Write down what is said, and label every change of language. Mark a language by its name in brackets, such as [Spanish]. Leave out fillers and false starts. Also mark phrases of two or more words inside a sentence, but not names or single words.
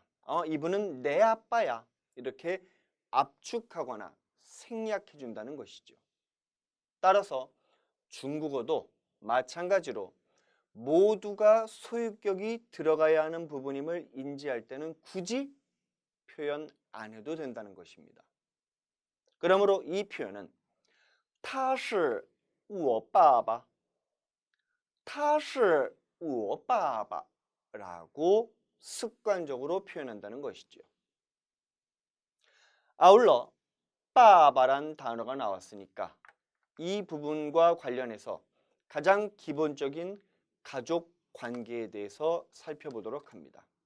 [Korean] 이분은 내 아빠야 이렇게 압축하거나 생략해 준다는 것이죠. 따라서 중국어도 마찬가지로 모두가 소유격이 들어가야 하는 부분임을 인지할 때는 굳이 표현 안 해도 된다는 것입니다. 그러므로 이 표현은 [Chinese] 他是我爸爸他是我爸爸 [Korean] 라고 습관적으로 표현한다는 것이죠. 아울러 빠바란 단어가 나왔으니까 이 부분과 관련해서 가장 기본적인 가족 관계에 대해서 살펴보도록 합니다.